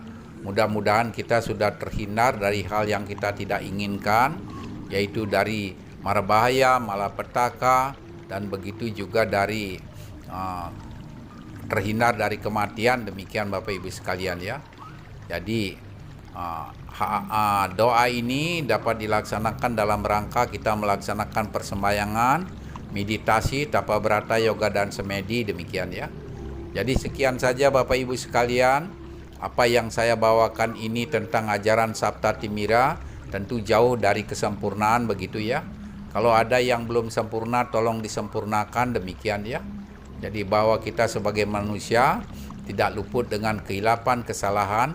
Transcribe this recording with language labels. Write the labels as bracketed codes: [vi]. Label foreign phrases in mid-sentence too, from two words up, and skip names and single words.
[id] Mudah-mudahan kita sudah terhindar dari hal yang kita tidak inginkan, yaitu dari mara bahaya, malapetaka, dan begitu juga dari terhindar dari kematian. Demikian Bapak Ibu sekalian ya. Jadi doa ini dapat dilaksanakan dalam rangka kita melaksanakan persembahyangan, meditasi, tapa berata, yoga, dan semedi. Demikian ya. Jadi sekian saja Bapak Ibu sekalian, apa yang saya bawakan ini tentang ajaran Sabta Timira, tentu jauh dari kesempurnaan begitu ya. Kalau ada yang belum sempurna, tolong disempurnakan. Demikian ya. Jadi bahwa kita sebagai manusia tidak luput dengan kehilapan, kesalahan.